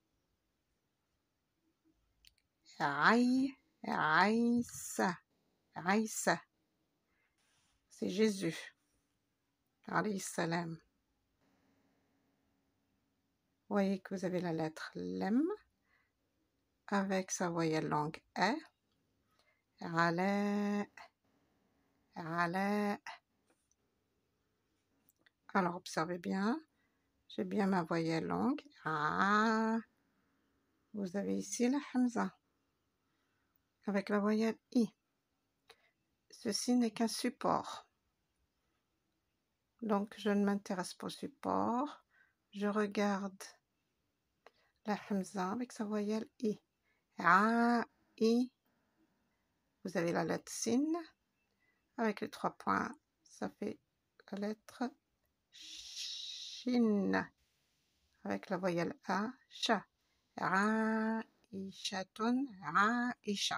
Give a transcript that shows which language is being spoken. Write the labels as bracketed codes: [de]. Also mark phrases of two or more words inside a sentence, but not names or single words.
[fr] Raïssa, Raïssa. C'est Jésus. [ar] عليه السلام. [fr] Vous voyez que vous avez la lettre lem avec sa voyelle longue e. Rala, rala. Alors, observez bien. J'ai bien ma voyelle longue. Ah. Vous avez ici la hamza avec la voyelle i. Ceci n'est qu'un support. Donc, je ne m'intéresse pas au support. Je regarde la hamza avec sa voyelle i. A, i. Vous avez la lettre sin. Avec les 3 points, ça fait la lettre shin. Avec la voyelle a, sha. Raïchatun, raïcha.